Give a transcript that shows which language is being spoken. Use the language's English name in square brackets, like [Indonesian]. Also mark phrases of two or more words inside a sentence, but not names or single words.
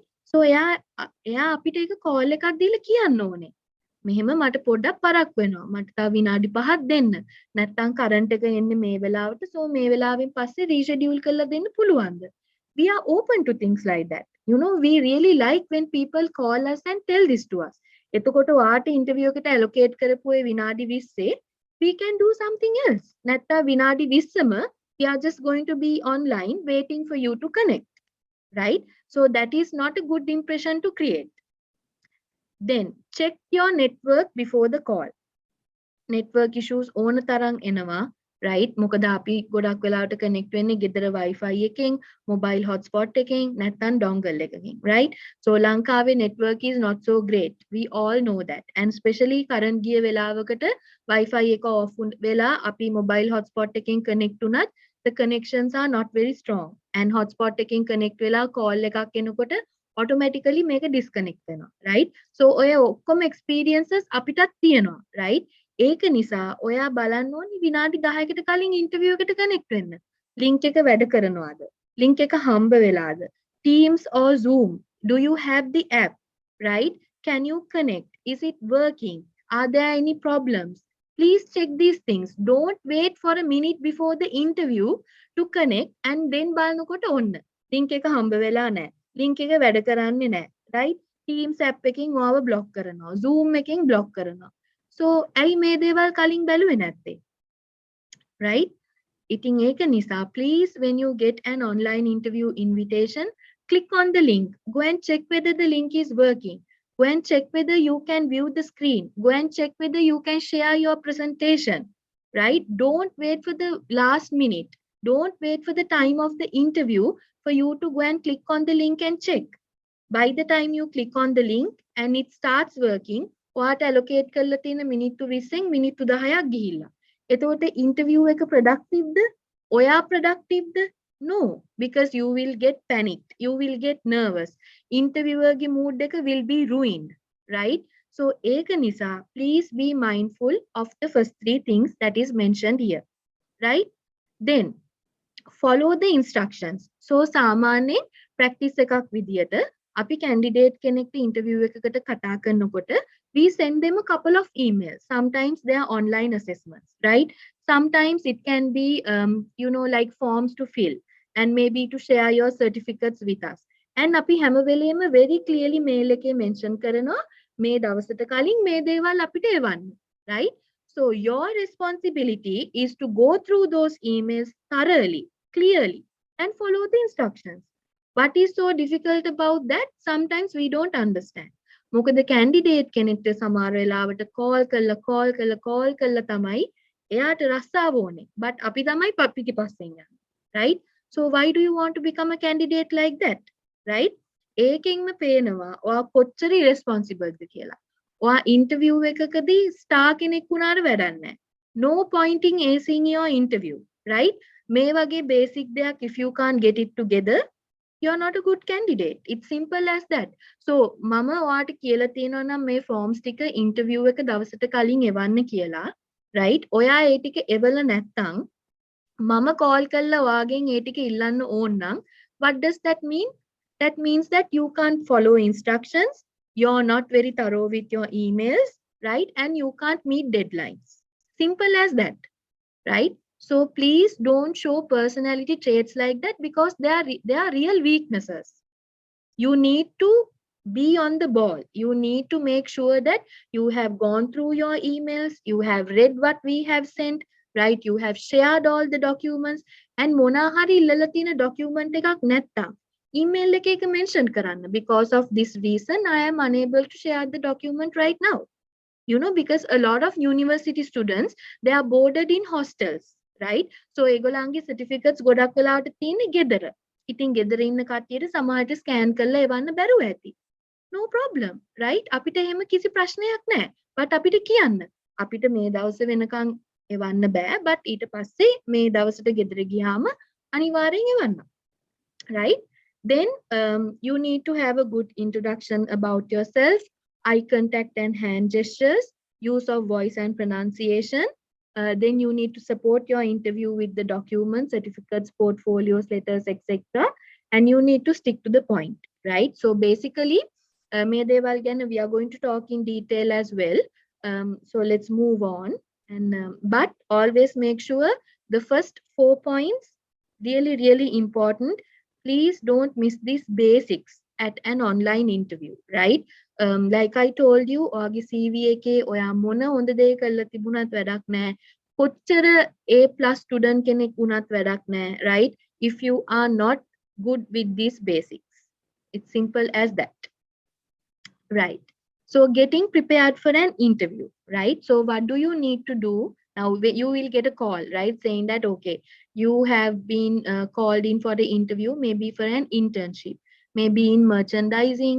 [Sinhala] so එයා අපිට ඒක call එකක් දීලා කියන්න ඕනේ. මෙහෙම මට පොඩ්ඩක් පරක් වෙනවා. මට තව විනාඩි 5ක් දෙන්න. නැත්නම් කරන්ට් එක එන්නේ මේ වෙලාවට. so මේ වෙලාවෙන් පස්සේ රීෂෙඩියුල් කරලා දෙන්න පුළුවන්ද? [English] We are open to things like that. You know, we really like when people call us and tell this to us. [Sinhala] එතකොට වාට ඉන්ටර්වියු එකට allocate කරපු ඒ විනාඩි 20 [English] we can do something else. [Sinhala] නැත්නම් විනාඩි 20ම [English] we are just going to be online waiting for you to connect. Right? So that is not a good impression to create. Then check your network before the call. Network issues [Sinhala] ඕන තරම් එනවා, right? මොකද අපි ගොඩක් වෙලාවට connect වෙන්නේ ගෙදර Wi-Fi එකෙන්, [English] mobile hotspot [Sinhala] එකෙන්, නැත්නම් dongle එකකින්, [English] right? So ලංකාවේ network is not so great. We all know that. And especially current [Sinhala] ගිය වෙලාවකට Wi-Fi එක off වෙලා අපි mobile hotspot එකෙන් connect වුණත් [English] the connections are not very strong. [Sinhala] And hotspot එකෙන් connect වෙලා call එකක් එනකොට automatically මේක disconnect වෙනවා, right? So ඔය ඔක්කොම experiences අපිටත් තියෙනවා, right? ඒක නිසා ඔයා බලන්න ඕනි විනාඩි 10කට කලින් ඉන්ටර්වියු එකට කනෙක්ට් වෙන්න. ලින්ක් එක වැඩ කරනවාද? ලින්ක් එක හම්බ වෙලාද? [English] Teams or Zoom, do you have the app, right? Can you connect? Is it working? Are there any problems? Please check these things. Don't wait for a minute before the interview to connect and then [Sinhala] බලනකොට ඔන්න ලින්ක් එක හම්බ වෙලා නැහැ. ලින්ක් එක වැඩ කරන්නේ නැහැ, right? Teams app එකකින් ඔයාව block කරනවා. Zoom එකකින් block කරනවා. So ඇයි මේ දේවල් කලින් බැලුවේ නැත්තේ? [English] Right? [Sinhala] ඉතින් ඒක නිසා [English] please when you get an online interview invitation, click on the link. Go and check whether the link is working. Go and check whether you can view the screen. Go and check whether you can share your presentation. Right? Don't wait for the last minute. Don't wait for the time of the interview for you to go and click on the link and check. By the time you click on the link and it starts working, [Sinhala] ඔයාට allocate කරලා තියෙන මිනිත්තු 20න් මිනිත්තු 10ක් ගිහිල්ලා. එතකොට interview එක productiveද? ඔයා productiveද? [English] No, because you will get panicked. You will get nervous. Interviewer ගේ mood එක will be ruined, right? So [Sinhala] ඒක නිසා [English] please be mindful of the first three things that is mentioned here, right? Then follow the instructions. [Sinhala] So සාමාන්‍යයෙන් practice එකක් විදියට අපි candidate කෙනෙක්ට interview එකකට කතා කරනකොට [English] we send them a couple of emails. Sometimes they are online assessments, right? Sometimes it can be like forms to fill and maybe to share your certificates with us. [Sinhala] And අපි හැම වෙලේම [English] very clearly [Sinhala] mail එකේ mention කරනවා මේ දවසට කලින් මේ දේවල් අපිට එවන්න, [English] right? So your responsibility is to go through those emails thoroughly, clearly and follow the instructions. What is so difficult about that? Sometimes we don't understand. [Sinhala] මොකද candidate කෙනෙක්ට සමහර වෙලාවට call කරලා තමයි එයාට රස්සාව ඕනේ. But අපි තමයි පිටි පස්සෙන් යන්නේ. [English] Right? So why do you want to become a candidate like that? Right? [Sinhala] ඒකෙන්ම පේනවා ඔයා කොච්චර irresponsible ද කියලා. ඔයා interview එකකදී star කෙනෙක් වුණාට වැඩක් නැහැ. [English] No point in acing your interview. Right? [Sinhala] මේ වගේ basic දෙයක් [English] if you can't get it together, you're not a good candidate. It's simple as that. [Sinhala] So මම ඔයාට කියලා තියෙනවා නම් මේ forms ටික interview එක දවසට කලින් එවන්න කියලා, right? ඔයා ඒ ටික එවලා නැත්නම් මම call කරලා ඔයාගෙන් ඒ ටික ඉල්ලන්න ඕන නම් [English] what does that mean? That means that you can't follow instructions, you're not very thorough with your emails, right? And you can't meet deadlines. Simple as that, right? So please don't show personality traits like that because they are real weaknesses. You need to be on the ball. You need to make sure that you have gone through your emails, you have read what we have sent, right? You have shared all the documents, and [Sinhala] මොනා හරි ඉල්ලලා තියෙන document එකක් නැත්තම් email එකක mention කරන්න, [English] because of this reason I am unable to share the document right now. You know, because a lot of university students, they are boarded in hostels, right? [Sinhala] So ඒගොල්ලන්ගේ certificates ගොඩක් වෙලාවට තියෙන්නේ ගෙදර. ඉතින් ගෙදර ඉන්න කට්ටියට සමහරට ස්කෑන් කරලා එවන්න බැරුව ඇති. [English] No problem, right? [Sinhala] අපිට එහෙම කිසි ප්‍රශ්නයක් නැහැ. but අපිට කියන්න අපිට මේ දවස් වෙනකන් එවන්න බෑ, but ඊට පස්සේ මේ දවසට ගෙදර ගියාම අනිවාර්යෙන් එවන්න. [English] Right? Then you need to have a good introduction about yourself, eye contact and hand gestures, use of voice and pronunciation. Then you need to support your interview with the documents, certificates, portfolios, letters, etc. And you need to stick to the point, right? So basically, we are going to talk in detail as well. So let's move on. And but always make sure the first 4 points really important. Please don't miss these basics at an online interview, right? Like I told you, [Sinhala] ඔයාගේ CV එකේ ඔයා මොන හොඳ දේ කරලා තිබුණත් වැඩක් නැහැ. කොච්චර A+ student කෙනෙක් වුණත් වැඩක් නැහැ, [English] right? If you are not good with these basics. It's simple as that. Right. So getting prepared for an interview, right? So what do you need to do? Now you will get a call, right? Saying that, okay, you have been called in for the interview, maybe for an internship, maybe in merchandising.